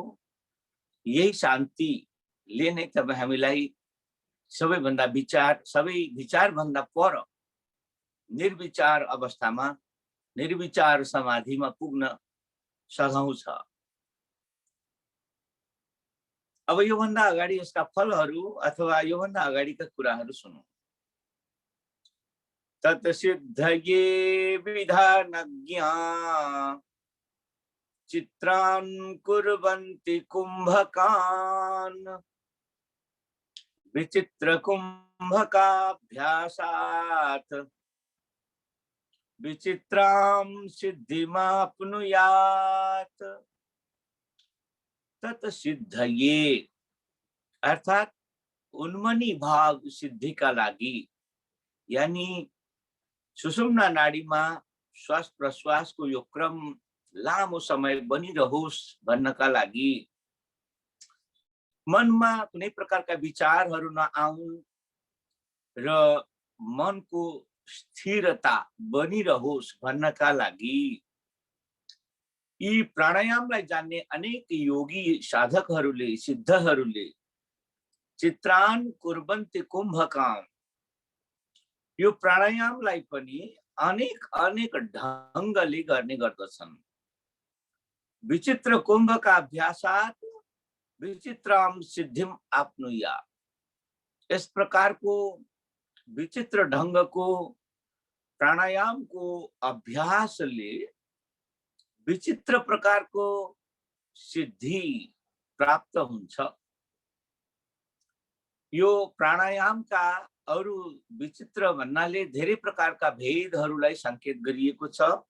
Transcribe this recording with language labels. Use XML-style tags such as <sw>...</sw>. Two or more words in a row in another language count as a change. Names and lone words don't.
<ne>यही शान्तिले नै तपाईँ हामीलाई सबैभन्दा सबै विचारभन्दा पर निर्विचार अवस्थामा, निर्विचार समाधिमा पुग्न सघाउँछ। अब योभन्दा अगाडि यसका फलहरू अथवा योभन्दा अगाडिका कुराहरू सुनौं।</ne> <sa>तत्सिद्धये विधानज्ञा चित्रान् कुर्वन्ति कुम्भकान्, विचित्र कुम्भकाभ्यासात् विचित्रां सिद्धिमाप्नुयात्।</sa> <ne>तत्सिद्धये अर्थात उन्मनी भाव सिद्धि का लागि, यानी सुषुम्ना नाडीमा श्वास प्रश्वासको यो क्रम लामो समय बनिरहोस् भन्नका लागि मनमा कुनै प्रकारका विचारहरू नआउन् र मनको स्थिरता बनिरहोस् भन्नका लागि यी प्राणायामलाई जान्ने अनेक योगी साधकहरूले सिद्धहरूले</ne> <sa>चित्रान कुर्वन्ति कुम्भकाम,</sa> <ne>यो प्राणायामलाई पनि अनेक अनेक ढङ्गले गर्ने गर्दछन्।</ne> <sa>विचित्र कुम्भका अभ्यासात् विचित्रम सिद्धिम आप्नुया,</sa> <ne>यस प्रकारको विचित्र ढङ्गको प्राणायामको अभ्यासले विचित्र प्रकारको सिद्धि प्राप्त हुन्छ। यो प्राणायामका अरु विचित्र भन्नाले धेरै प्रकारका भेदहरूलाई संकेत गरिएको छ।</ne>